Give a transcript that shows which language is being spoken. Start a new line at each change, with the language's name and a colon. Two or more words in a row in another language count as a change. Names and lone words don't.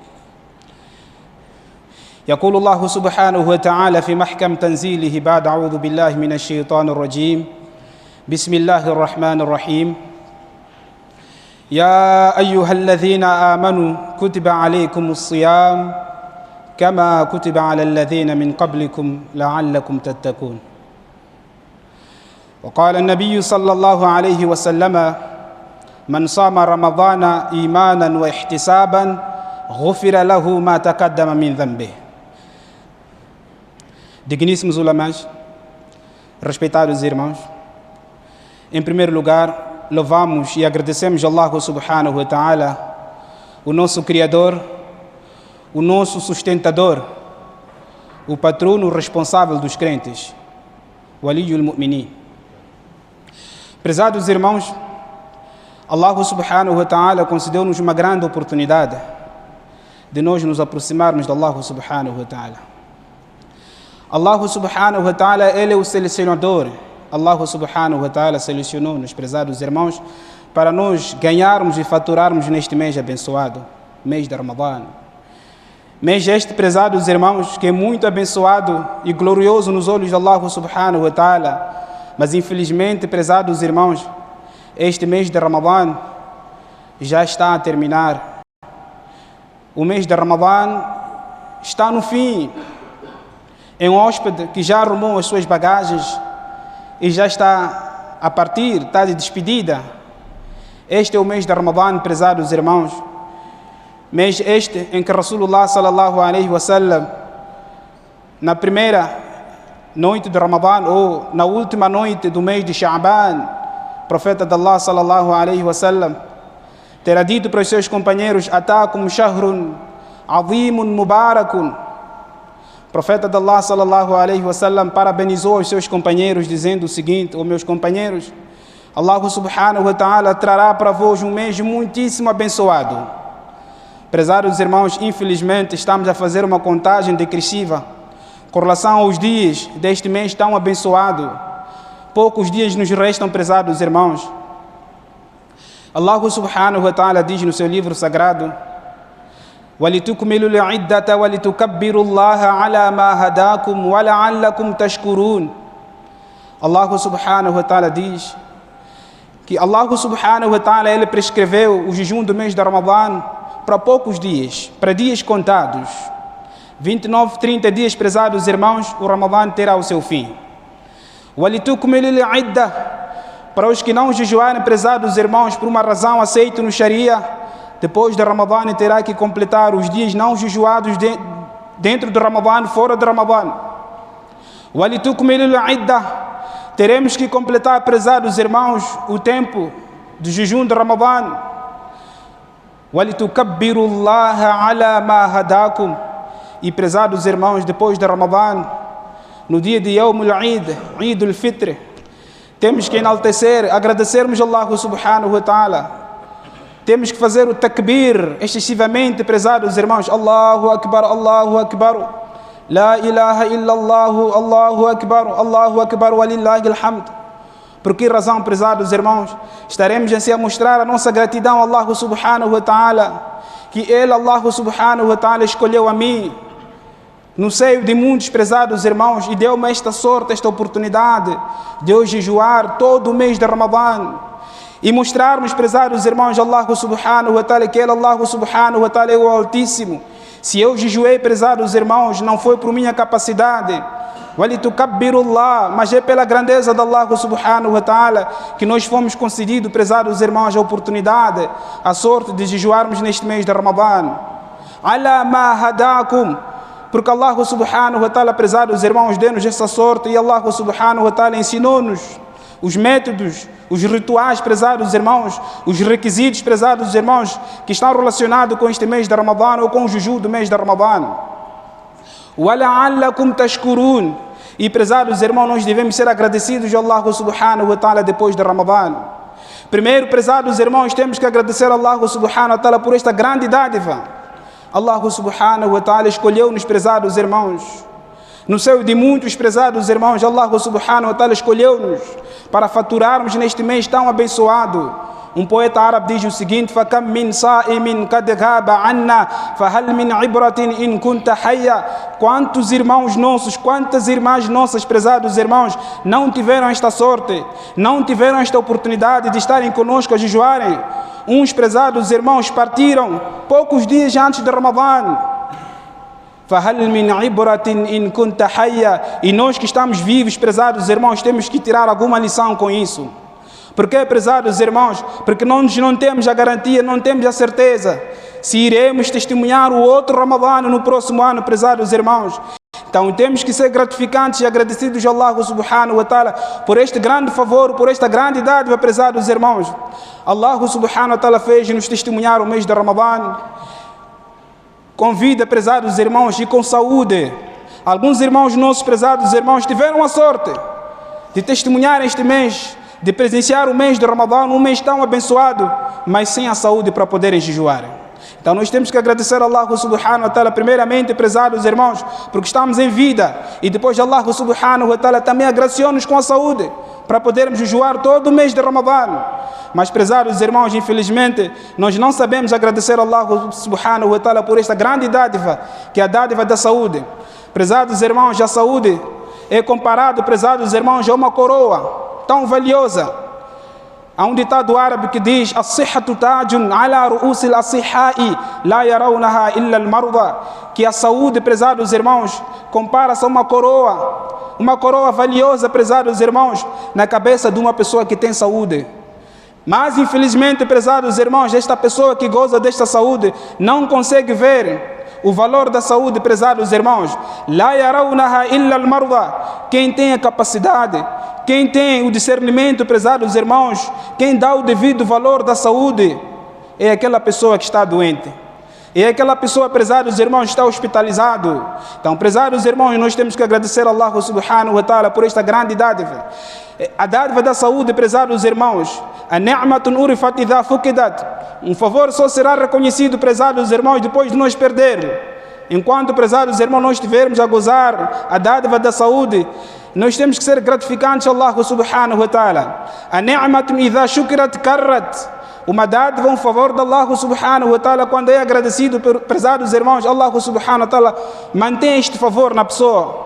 Arabic: يقول الله سبحانه وتعالى في محكم تنزيله بعد أعوذ بالله من الشيطان الرجيم بسم الله الرحمن الرحيم يا أيها الذين آمنوا كتب عليكم الصيام كما كتب على الذين من قبلكم لعلكم تتقون وقال النبي صلى الله عليه وسلم من صام رمضان إيمانا واحتسابا غفر له ما تقدم من ذنبه.
Portuguese: Digníssimos ulamãs, respeitados irmãos, em primeiro lugar, louvamos e agradecemos a
Arabic: الله سبحانه وتعالى,
Portuguese: o nosso Criador, o nosso sustentador, o patrono responsável dos crentes, o
Arabic: ولي المؤمنين.
Portuguese: Prezados irmãos,
Arabic: الله سبحانه وتعالى
Portuguese: concedeu-nos uma grande oportunidade de nós nos aproximarmos de
Arabic: الله سبحانه وتعالى. الله سبحانه وتعالى,
Portuguese: Ele é o selecionador.
Arabic: الله سبحانه وتعالى
Portuguese: selecionou-nos, prezados irmãos, para nós ganharmos e faturarmos neste mês abençoado, mês de Ramadã. Mês este, prezados irmãos, que é muito abençoado e glorioso nos olhos de
Arabic: الله سبحانه وتعالى,
Portuguese: mas infelizmente, prezados irmãos, este mês de Ramadã já está a terminar. O mês de Ramadã está no fim. É um hóspede que já arrumou as suas bagagens e já está a partir, está de despedida. Este é o mês de Ramadã, prezados irmãos. Mês este em que Rasulullah
Arabic: صلى الله عليه وسلم,
Portuguese: na primeira noite de Ramadã ou na última noite do mês de Sha'ban, profeta de Allah
Arabic: صلى الله عليه وسلم,
Portuguese: terá dito para os seus companheiros:
Arabic: أتاكم شهر عظيم مبارك.
Portuguese: Profeta de Allah
Arabic: صلى الله عليه وسلم
Portuguese: parabenizou os seus companheiros dizendo o seguinte: ó meus companheiros,
Arabic: الله سبحانه وتعالى
Portuguese: trará para vós um mês muitíssimo abençoado. Prezados irmãos, infelizmente estamos a fazer uma contagem decrescisiva com relação aos dias deste mês tão abençoado. Poucos dias nos restam, prezados irmãos.
Arabic: الله سبحانه وتعالى
Portuguese: diz no seu livro sagrado:
Arabic: وَلِتُكْمِلُوا الْعِدَّةَ وَلِتُكَبِّرُوا اللَّهَ عَلَى مَا هَدَاكُمْ وَلَعَلَّكُمْ تَشْكُرُونَ. الله سبحانه وتعالى
Portuguese: diz que
Arabic: الله سبحانه وتعالى,
Portuguese: Ele prescreveu o jejum do mês de Ramadã para poucos dias, para dias contados. 29, 30 dias, prezados irmãos, o Ramadã terá o seu fim.
Arabic: وَلِتُكْمِلُوا الْعِدَّةَ,
Portuguese: para os que não jejuarem, prezados irmãos, por uma razão aceita no Sharia, depois de Ramadã terá que completar os dias não jejuados dentro de Ramadã, fora de Ramadã.
Arabic: وَلِتُكْمِلُوا الْعِدَّةَ,
Portuguese: teremos que completar, prezados irmãos, o tempo do jejum de Ramadã.
Arabic: وَلِتُكَبِّرُوا اللَّهَ عَلَى مَا هَدَاكُمْ,
Portuguese: e prezados irmãos, depois de Ramadã, no dia de
Arabic: يوم العيد,
Portuguese: Eid al-Fitr, temos que enaltecer, agradecermos a
Arabic: الله سبحانه وتعالى.
Portuguese: Temos que fazer o takbir excessivamente, prezados irmãos.
Arabic: الله أكبر، الله أكبر، لا إله إلا الله، الله أكبر، ولله الحمد.
Portuguese: Por que razão, prezados irmãos? Estaremos assim a mostrar a nossa gratidão a
Arabic: الله سبحانه وتعالى,
Portuguese: que Ele,
Arabic: الله سبحانه وتعالى,
Portuguese: escolheu a mim no seio de muitos, prezados irmãos, e deu-me esta sorte, esta oportunidade de eu jejuar todo o mês de Ramadã e mostrarmos, prezados irmãos,
Arabic: الله سبحانه وتعالى,
Portuguese: que Ele,
Arabic: الله سبحانه وتعالى,
Portuguese: é o Altíssimo. Se eu jejuei, prezados irmãos, não foi por minha capacidade, walitukabirullah, mas é pela grandeza de
Arabic: الله سبحانه وتعالى
Portuguese: que nós fomos concedidos, prezados irmãos, a oportunidade, a sorte de jejuarmos neste mês de Ramadã.
Arabic: على ما هداكم, porque الله سبحانه وتعالى,
Portuguese: prezados irmãos, deu-nos essa sorte, e
Arabic: الله سبحانه وتعالى
Portuguese: ensinou-nos os métodos, os rituais, prezados irmãos, os requisitos, prezados irmãos, que estão relacionados com este mês de Ramadã ou com o jejum do mês de Ramadã.
Arabic: وَلَعَلَّكُمْ تَشْكُرُونَ,
Portuguese: E, prezados irmãos, nós devemos ser agradecidos a
Arabic: الله سبحانه وتعالى
Portuguese: depois de Ramadã. Primeiro, prezados irmãos, temos que agradecer a
Arabic: الله سبحانه وتعالى
Portuguese: por esta grande dádiva.
Arabic: الله سبحانه وتعالى
Portuguese: escolheu-nos, prezados irmãos. No seio de muitos, prezados irmãos,
Arabic: الله سبحانه وتعالى
Portuguese: escolheu-nos para faturarmos neste mês tão abençoado. Um poeta árabe diz o seguinte:
Arabic: فَكَمْ مِنْ صَائِمٍ قَدْ غَابَ عَنَّا فَهَلْ مِنْ عِبْرَةٍ إِنْ كُنْتَ حَيًّا.
Portuguese: Quantos irmãos nossos, quantas irmãs nossas, prezados irmãos, não tiveram esta sorte, não tiveram esta oportunidade de estarem conosco a jejuarem. Uns, prezados irmãos, partiram poucos dias antes de Ramadã.
Arabic: فَهَلْ مِنْ عِبْرَةٍ إِنْ كُنْتَ حَيًّا.
Portuguese: E nós que estamos vivos, prezados irmãos, temos que tirar alguma lição com isso. Por que, prezados irmãos? Porque nós não temos a garantia, não temos a certeza se iremos testemunhar o outro Ramadã no próximo ano, prezados irmãos. Então temos que ser gratificantes e agradecidos a
Arabic: الله سبحانه وتعالى
Portuguese: por este grande favor, por esta grande dádiva, prezados irmãos.
Arabic: الله سبحانه وتعالى
Portuguese: fez-nos testemunhar o mês de Ramadã com vida, prezados irmãos, e com saúde. Alguns irmãos nossos, prezados irmãos, tiveram a sorte de testemunhar este mês, de presenciar o mês de Ramadã, um mês tão abençoado, mas sem a saúde para poderem jejuar. Então nós temos que agradecer a
Arabic: الله سبحانه وتعالى
Portuguese: primeiramente, prezados irmãos, porque estamos em vida, e depois
Arabic: الله سبحانه وتعالى
Portuguese: também agraciou-nos com a saúde para podermos jejuar todo o mês de Ramadã. Mas, prezados irmãos, infelizmente nós não sabemos agradecer a
Arabic: الله سبحانه وتعالى
Portuguese: por esta grande dádiva, que é a dádiva da saúde. Prezados irmãos, a saúde é comparado, prezados irmãos, a uma coroa tão valiosa. Há um ditado árabe que diz:
Arabic: "الصحة تاج على رؤوس الأصحاء لا يراها إلا المرضى",
Portuguese: que a saúde, prezados irmãos, compara-se a uma coroa valiosa, prezados irmãos, na cabeça de uma pessoa que tem saúde. Mas infelizmente, prezados irmãos, esta pessoa que goza desta saúde não consegue ver o valor da saúde, prezados irmãos.
Arabic: لا يراها إلا المرضى.
Portuguese: Quem tem a capacidade, quem tem o discernimento, prezados irmãos, quem dá o devido valor da saúde, é aquela pessoa que está doente. É aquela pessoa, prezados irmãos, que está hospitalizado. Então, prezados irmãos, nós temos que agradecer a
Arabic: الله سبحانه وتعالى
Portuguese: por esta grande dádiva. A dádiva da saúde, prezados irmãos,
Arabic: النعمة عرفت إذا فقدت.
Portuguese: Um favor só será reconhecido, prezados irmãos, depois de nós perder. Enquanto, prezados irmãos, nós estivermos a gozar a dádiva da saúde, nós temos que ser gratificantes a
Arabic: الله سبحانه وتعالى. النعمة إذا شكرت قرت.
Portuguese: Uma dádiva, um favor de
Arabic: الله سبحانه وتعالى,
Portuguese: quando é agradecido, prezados irmãos,
Arabic: الله سبحانه وتعالى
Portuguese: mantém este favor na pessoa.